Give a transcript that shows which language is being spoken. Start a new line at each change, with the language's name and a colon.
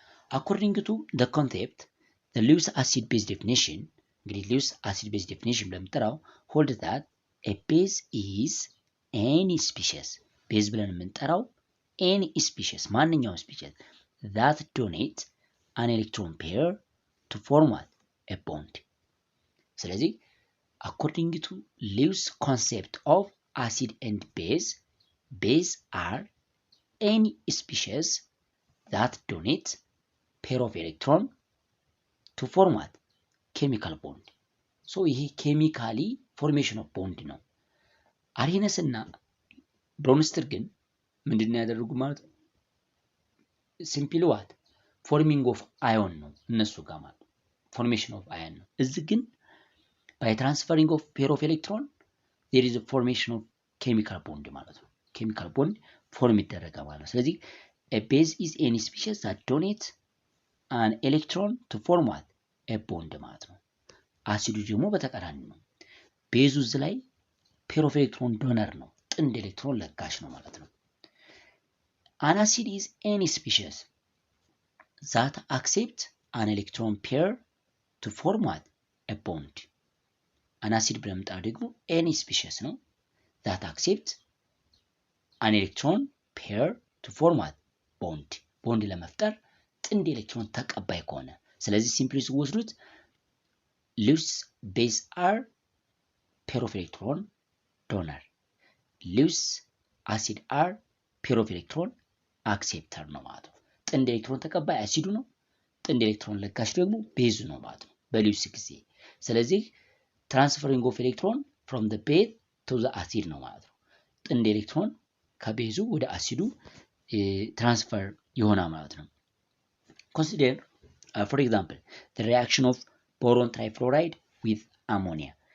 English: According to the concept, the Lewis acid base definition,
Amharic: እንግዲህ
English: Lewis acid base definition
Amharic: ለምንጠራው
English: hold that a base is any species base
Amharic: ብለን የምንጠራው
English: any species
Amharic: ማንኛውም
English: species that donate an electron pair to form what? A bond.
Amharic: ስለዚህ
English: according to Lewis concept of acid and base are any species that donate pair of electron to form what? Chemical bond. So
Amharic: ይሄ
English: chemically formation of bond
Amharic: ነው። አልኬነስ እና ብሮንዝ ግን ምንድነው ያደረጉ ማለት ነው?
English: ሲምፕሊ ዋት ፎርሚንግ ኦፍ አዮን
Amharic: ነው እነሱ ጋር ማለት
English: ፎርሜሽን ኦፍ አዮን ነው። እዚህ ግን ባይ ትራንስፈሪንግ ኦፍ ፔር ኦፍ ኤሌክትሮን there is a formation of chemical bond
Amharic: ማለት ነው። chemical
English: bond ፎርም
Amharic: ይደረጋል ማለት ነው። ስለዚህ
English: a base is any species that donate an electron to form what? A bond
Amharic: ማለት ነው። አሲዱ ደግሞ በተቃራኒ ነው። ቤዙ እዚህ ላይ ፔር ኦፍ ኤሌክትሮን ዶነር ነው፣ ጥንድ ኤሌክትሮን ለጋሽ ነው ማለት ነው።
English: An acid is any species that accepts an electron pair to form what? A bond. An acid
Amharic: ብለን የምንጠራው ደግሞ
English: any species
Amharic: ነው
English: that accepts an electron pair to form what? Bond.
Amharic: ቦንድ ለመፍጠር ጥንድ ኤሌክትሮን ተቀባይ ከሆነ ስለዚህ ሲምፕሊ ሲወስዱት
English: Lewis base are pair of electron donor. Lewis acid are pair of electron acceptor
Amharic: ነው ማለት ነው። ጥንድ ኤሌክትሮን ተቀባይ አሲዱ ነው፣ ጥንድ ኤሌክትሮን ለጋሽ ደግሞ ቤዙ ነው ማለት ነው በሊውስ ጊዜ። ስለዚህ
English: ትራንስፈሪንግ ኦፍ ኤሌክትሮን from the base to the acid
Amharic: ነው ማለት ነው። ጥንድ ኤሌክትሮን ከቤዙ ወደ አሲዱ ትራንስፈር ይሆናል ማለት ነው።
English: Consider for example the reaction of boron trifluoride with ammonia.